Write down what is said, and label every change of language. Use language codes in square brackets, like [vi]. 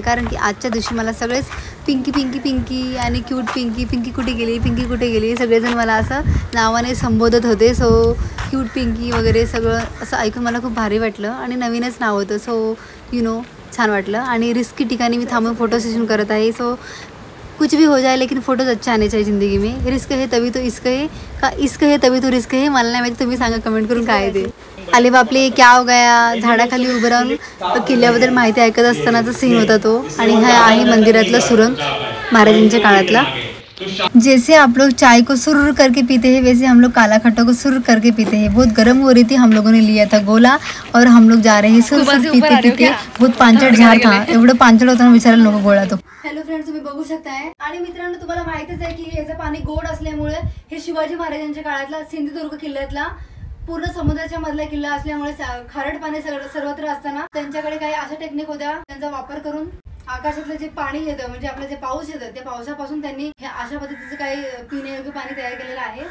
[mr] कारण की आजच्या दिवशी मला सगळेच पिंकी आणि क्यूट पिंकी कुठे गेली सगळेजण मला असं नावाने संबोधत होते. सो क्यूट पिंकी वगैरे सगळं असं ऐकून मला खूप भारी वाटलं आणि नवीनच नाव होतं. सो यू नो छान वाटलं. आणि रिस्की ठिकाणी मी थांबून फोटो सेशन करत आहे. [hi] सो कुछ भी हो जाए लेकिन फोटोज अच्छे आने चाहिए ज़िंदगी में. रिस्क है तभी तो इश्क है, का इश्क है तभी तो रिस्क है. [mr] मला नाही माहिती, तुम्ही सांगा कमेंट करून काय ते. [hi] आले बापले क्या हो गया. [mr] झाडाखाली उभं राहून किल्ल्याबद्दल माहिती ऐकत असतानाचा सीन होता तो. आणि हा आहे मंदिरातला सुरंग महाराजांच्या काळातला. [hi] जैसे आप लोग चाय को सुर करके पीते हैं, वैसे हम लोग काला खट्टा को सुर करके पीते हैं. बहुत गर्म हो रही थी, हम लोगों ने लिया था गोला और हम लोग जा रहे हैं सुर पीते. [mr] बहुत पांचट झाड था, एवढं पांचट होतं विचारायला नको गोळा तो. हॅलो फ्रेंड्स, तुम्ही बघू शकताय. आणि मित्रांनो, तुम्हाला माहितीच आहे की याचं पाणी गोड असल्यामुळे हे शिवाजी महाराजांच्या काळातला सिंधुदुर्ग किल्ल्यातला पूर्ण समुद्राच्या मधला किल्ला असल्यामुळे खारट पाणी सर्वत्र असताना त्यांच्याकडे काही अशा टेक्निक होत्या, त्यांचा वापर करून आकाशातलं जे पाणी येतं, म्हणजे आपलं जे पाऊस येतं, त्या पावसापासून त्यांनी हे अशा पद्धतीचं काही पिण्यायोग्य पाणी तयार केलेलं आहे.